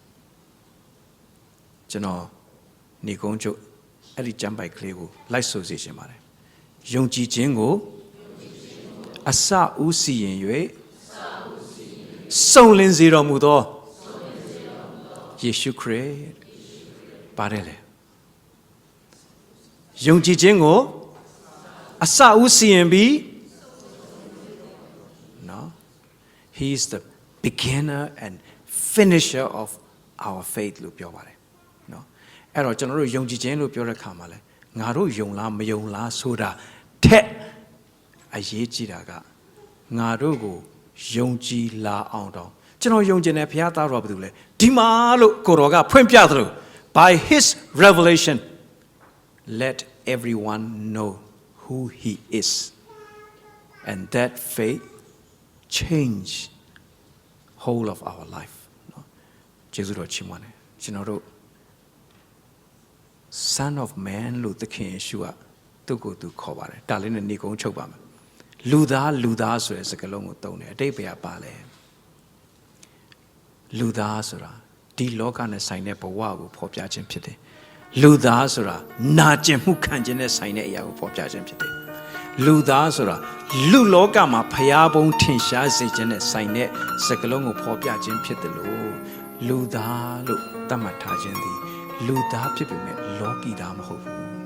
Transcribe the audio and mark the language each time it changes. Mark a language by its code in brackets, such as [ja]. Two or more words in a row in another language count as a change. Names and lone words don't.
[my] ကျွန်တော်ညီကုန်းချုပ်အဲ့ဒီကျမ်းပိုက်ကလေးကိုလိုက်ဆိုစေချင်ပါတယ်ယုံကြည်ခြင်းကိုအစဦးစီရင်၍စုံလင်စေတော်မူသောယေရှုခရစ်ပါတယ်လေ ယုံကြည်ခြင်းကိုအစဦးစီရင်ပြီးနော် [en] he is the beginner and finisher of our faith [my] လို့ပြောပါတယ် နော်အဲ့တော့ကျွန်တော်တို့ယုံကြည်ခြင်းလို့ပြောတဲ့အခါမှာလဲငါတို့ယုံလားမယုံလားဆိုတာထ က်အရေးကြီးတာကငါတို့ကိုယုံကြည်လာအောင်တော့ကျွန်တော်ယုံကြည်တဲ့ဘုရားသားတော်ဘာလို့လဲဒီမှာလို့ကိုတော်ကဖွင့်ပြသလို့ [en] by his revelation let everyone know who he is and that faith change whole of our life [my] နော်ကျေးဇူးတော်ချီးမွမ်းတယ်ကျွန်တော်တို့ [en] son of man [my] လို့သခင်ယေရှုကသူ့ကိုယ်သူခေါ်ပါတယ်ဒါလေးနဲ့နေကုန်းချုပ်ပါမယ်လူသားဆိုတဲ့စကားလုံးကိုသုံးတယ်အတိတ်ပဲပါလဲ လူသားဆိုတာဒီလောကနဲ့ဆိုင်တဲ့ဘဝကိုဖော်ပြခြင်းဖြစ်တယ်လူသားဆိုတာနာကျင်မှုခံခြင်းနဲ့ဆိုင်တဲ့အရာကိုဖော်ပြခြင်းဖြစ်တယ်လူသားဆိုတာလူလောကမှာဖျားပုံးထင်ရှားစေခြင်းနဲ့ဆိုင်တဲ့စကလုံးကိုဖော်ပြခြင်းဖြစ်တယ်လို့လူသားလို့သတ်မှတ်ထားခြင်းသည်လူသားဖြစ်ပေမဲ့လောကီသားမဟုတ်ဘူး